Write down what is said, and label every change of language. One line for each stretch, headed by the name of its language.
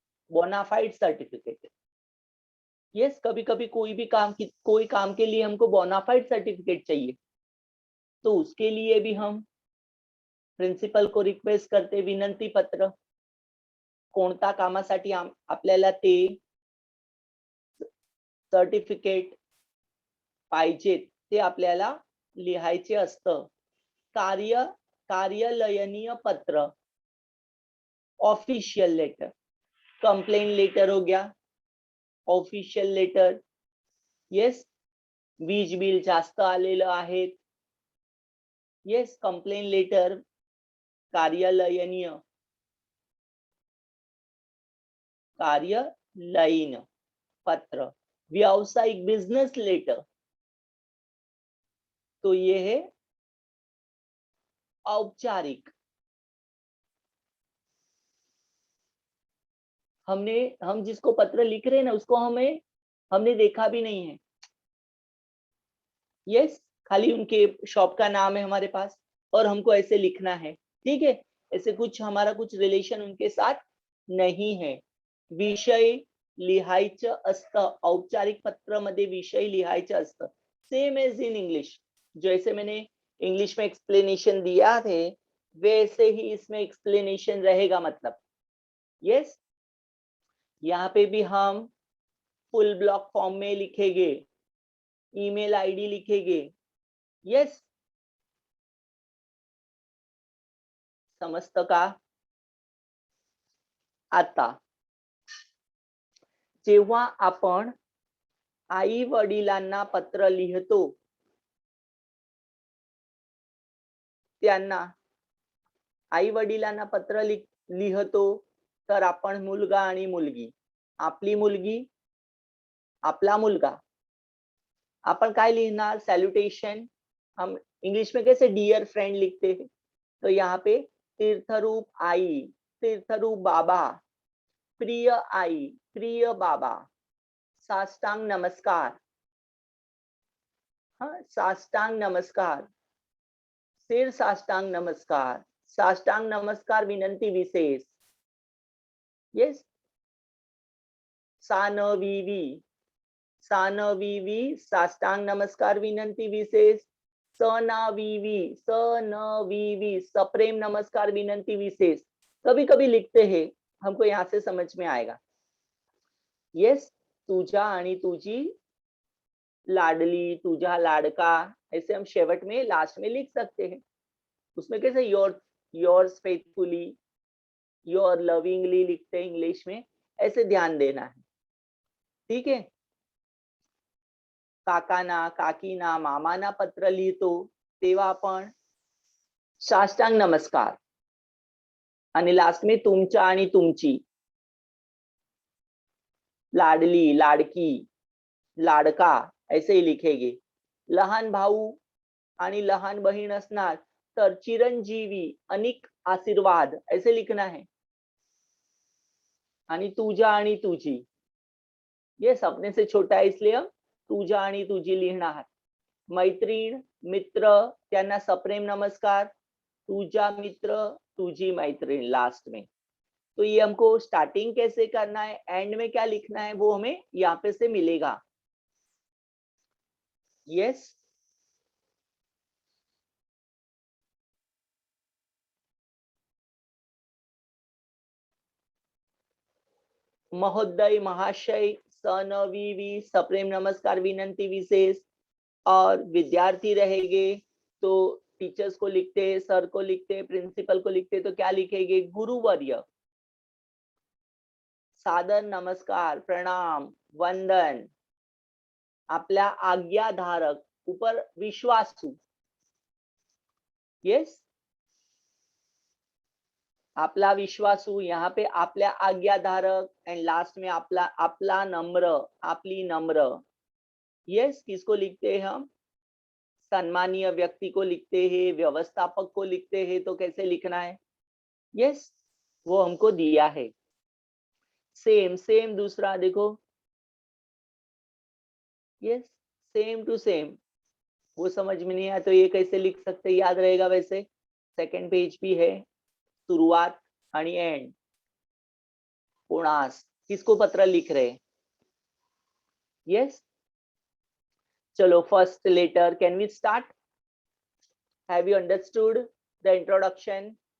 Hindi: Bonafide certificate. Yes, कभी कभी कोई काम के लिए हमको बोनाफाइड सर्टिफिकेट चाहिए, तो उसके लिए भी हम प्रिंसिपल को रिक्वेस्ट करते, विनंती पत्र.
Marathi: कोणता कामासाठी आपल्याला ते सर्टिफिकेट पाहिजे ते आपल्याला लिहायचे असतं. कार्यालयीय पत्र, ऑफिशियल लेटर.
Hindi: कंप्लेन लेटर हो गया, ऑफिशियल लेटर.
Marathi: येस, वीज बिल जास्त आलेलं आहे. येस, कंप्लेन लेटर, कार्यालयीय, कार्यालयीन पत्र.
Hindi: व्यावसायिक, बिजनेस लेटर, तो ये है औपचारिक. हम जिसको पत्र लिख रहे हैं ना, उसको हमने देखा भी नहीं है. यस, खाली उनके शॉप का नाम है हमारे पास और हमको ऐसे लिखना है. ठीक है, ऐसे कुछ हमारा कुछ रिलेशन उनके साथ नहीं है.
Marathi: विषय लिहायचं असतं. औपचारिक पत्र मध्ये विषय लिहायचं असतं.
Hindi: सेम एज इन इंग्लिश, जैसे मैंने इंग्लिश में एक्सप्लेनेशन दिया थे वैसे ही इसमें एक्सप्लेनेशन रहेगा. मतलब यस, यहाँ पे भी हम फुल ब्लॉक फॉर्म में लिखेंगे, ईमेल आईडी लिखेंगे.
Marathi: यस, समजतं का? आता जेव्हा आपण आई वडिलांना पत्र लिहितो, त्यांना आई वडिलांना पत्र लिहितो, तर आपण मुलगा आणि मुलगी, आपली मुलगी, आपला मुलगा,
Hindi: अपन काय लिखना?
English: Salutation.
Hindi: हम इंग्लिश में कैसे डियर फ्रेंड लिखते हैं, तो यहाँ पे तीर्थरूप आई, तीर्थरूप बाबा,
Marathi: प्रिय आई, प्रिय बाबा, साष्टांग नमस्कार. हाँ, साष्टांग नमस्कार, सिर साष्टांग नमस्कार, साष्टांग नमस्कार विनंती विशेष. येस, सानविवी, सानविवी साष्टांग नमस्कार विनंती विशेष. सनाविवी, सनविवी सप्रेम नमस्कार विनंती विशेष.
Hindi: कभी कभी लिखते हैं, हमको यहाँ से समझ में आएगा. यस,
Marathi: तुझा आणि तुझी लाडली, तुझा लाडका,
Hindi: ऐसे हम शेवट में लास्ट में लिख सकते हैं. उसमें कैसे योर्स फेथफुली, योर लविंगली लिखते हैं इंग्लिश में, ऐसे ध्यान देना है. ठीक है.
Marathi: काकाना, काकीना, मामाना पत्र लिहितो तेव्हा आपण साष्टांग नमस्कार आणि लास्ट में तुमच्या आणि तुमची, लाडली, लाडकी, लाडका
Hindi: ऐसे ही लिखेंगे.
Marathi: लहान भाऊ आणि लहान बहीण असणार तर चिरंजीवी, अनेक आशीर्वाद
Hindi: ऐसे लिखना है.
Marathi: आणि तुझा आणि तुझी,
Hindi: ये अपने से छोटा है इसलिए हम
Marathi: तुझा आणि तुझी लिहिणार. मैत्रीण, मित्र त्यांना सप्रेम नमस्कार, तुझा मित्र, तुझी मैत्रीण लास्ट में.
Hindi: तो ये हमको स्टार्टिंग कैसे करना है, एंड में क्या लिखना है, वो हमें यहाँ पे से मिलेगा.
English: Yes.
Marathi: महोदय, महाशय, सनविवी सप्रेम नमस्कार विनंती विशेष.
Hindi: और विद्यार्थी रहेंगे तो टीचर्स को लिखते, सर को लिखते, प्रिंसिपल को लिखते, तो क्या लिखेंगे, गुरुवर्य, सादर नमस्कार, प्रणाम, वंदन.
Marathi: आपल्या आज्ञाधारक, ऊपर विश्वासू. यस, आपला विश्वासू, यहाँ पे आपल्या आज्ञाधारक, एंड लास्ट में आपला नम्र, आपली नम्र.
Hindi: यस, किसको लिखते हैं हम, सम्मानीय व्यक्ति को लिखते हैं, व्यवस्थापक को लिखते हैं, तो कैसे लिखना है. यस, वो हमको दिया है. सेम सेम दूसरा देखो. Yes, same to same. वो समझ में नहीं आया तो ये कैसे लिख सकते, याद रहेगा वैसे. सेकंड पेज भी है, शुरुआत आणि एंड. कोणास, किसको पत्र लिख रहे.
English: yes,
Hindi: चलो
English: First letter, can we start. Have you understood the introduction?